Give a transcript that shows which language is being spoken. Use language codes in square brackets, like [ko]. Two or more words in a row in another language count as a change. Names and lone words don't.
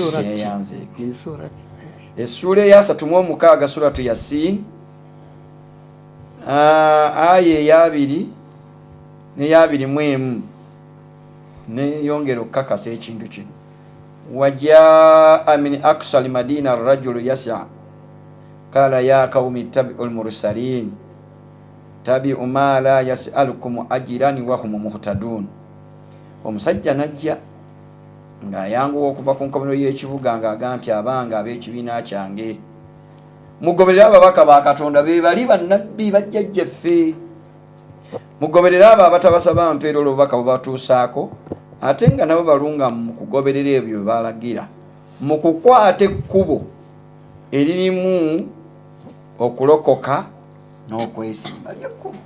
[lg] yeyanzeeko. Essula eya 36 suratu Yasin aya eya2 n'eya21 neyongera okukakasa ekintu kino. [ar] وجاء من أقصى المدينة الرجل يسعى قال يا قوم اتبعوا المرسلين اتبعوا ما لا يسألكم أجرا وهم مهتدون. [lg] Omusajja najja ng'ayanguwa okuva ku nkomero y'ekibuga ng'aga nti abanga ab'ekibiina kyange mugoberere ababaka ba Katonda be bali bannabbi bajjajjaffe. Mugoberere abo abatabasaba mpeera olubaka bwe batuusaako ate nga nabo balunga mu kugoberera ebyo bye balagira mu kukwata ekkubo eririmu okulokoka n'okwesimba lyekkubo.